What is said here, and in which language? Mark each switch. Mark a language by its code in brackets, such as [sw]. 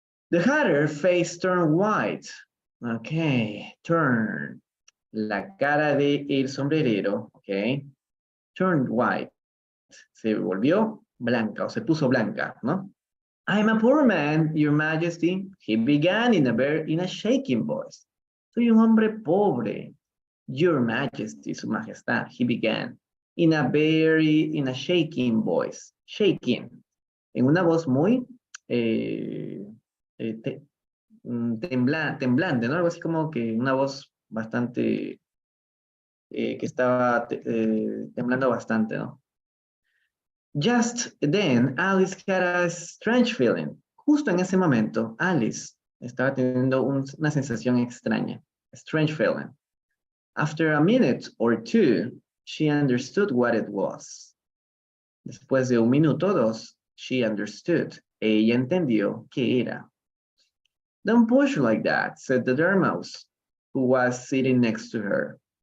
[en] The hatter's face turned white. Okay, turn. [es] La cara de el sombrerero, okay. [en] Turned white. [es] Se volvió blanca o se puso blanca, ¿no? [en] I'm a poor man, your majesty. He began in a shaking voice. [es] Soy un hombre pobre, [en] your majesty, [es] su majestad. [en] He began in a shaking voice. Shaking. [es] En una voz muy temblante, ¿no? Algo así como que una voz bastante, que estaba temblando bastante, ¿no? [en] Just then, Alice had a strange feeling. [es] Justo en ese momento, Alice estaba teniendo una sensación extraña. [en] A strange feeling. After a minute or two, she understood what it was. [es] Después de 1 minuto o 2, [en] she understood. [es] Ella entendió qué era. [en] Don't push like that, said the dormouse, who was sitting next to her.